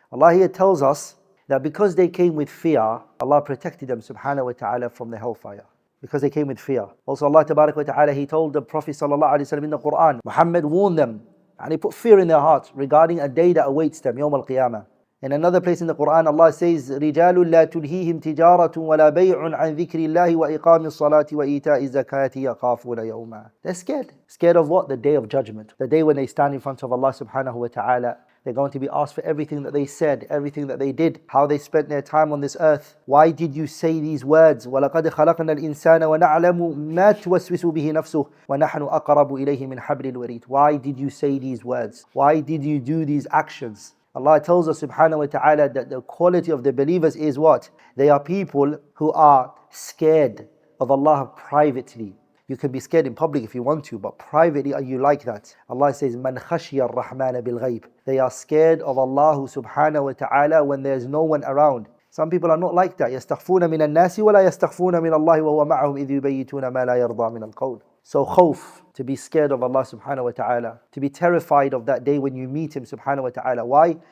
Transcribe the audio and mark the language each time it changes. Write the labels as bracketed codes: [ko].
[en] Allah here tells us that because they came with fear, Allah protected them subhanahu wa ta'ala from the hellfire. Because they came with fear. Also Allah tabarak wa ta'ala, He told the Prophet sallallahu alayhi wa sallam in the Quran, Muhammad warned them and He put fear in their hearts regarding a day that awaits them, Yawm al-Qiyamah. In another place in the Quran, Allah says, [ar] رِجَالٌ لَا تُلْهِيهِمْ تِجَارَةٌ وَلَا بَيْعٌ عَنْ ذِكْرِ اللَّهِ وَإِقَامِ الصَّلَاةِ وَإِيتَاءِ الزَّكَاةِ يَخَافُونَ يَوْمًا. [en] They're scared. Scared of what? The day of judgment. The day when they stand in front of Allah subhanahu wa ta'ala. They're going to be asked for everything that they said, everything that they did, how they spent their time on this earth. Why did you say these words? [ar] وَلَقَدْ خَلَقْنَا الْإِنسَانَ وَنَعْلَمُ مَا تُوَسْوِسُ بِهِ نَفْسُهُ وَنَحْنُ أَقْرَبُ إِلَيْهِ مِنْ حَبْلِ الْوَرِيدِ. [en] Why did you say these words? Why did you do these actions? Allah tells us subhanahu wa ta'ala that the quality of the believers is what? They are people who are scared of Allah privately. You can be scared in public if you want to, but privately are you like that? Allah says, [ar] مَنْ خَشِيَ الرَّحْمَنَ بِالْغَيْبِ. [en] They are scared of Allah subhanahu wa ta'ala when there's no one around. Some people are not like that. [ar] يَسْتَخْفُونَ مِنَ النَّاسِ وَلَا يَسْتَخْفُونَ مِنَ اللَّهِ وَهُوَ مَعَهُمْ إِذْ يُبَيِّتُونَ مَا لَا يَرْضَى مِنَ الْقَوْلِ. [en] So khawf, to be scared of Allah subhanahu wa ta'ala, to be terrified of that day when you meet Him subhanahu wa ta'ala. Why?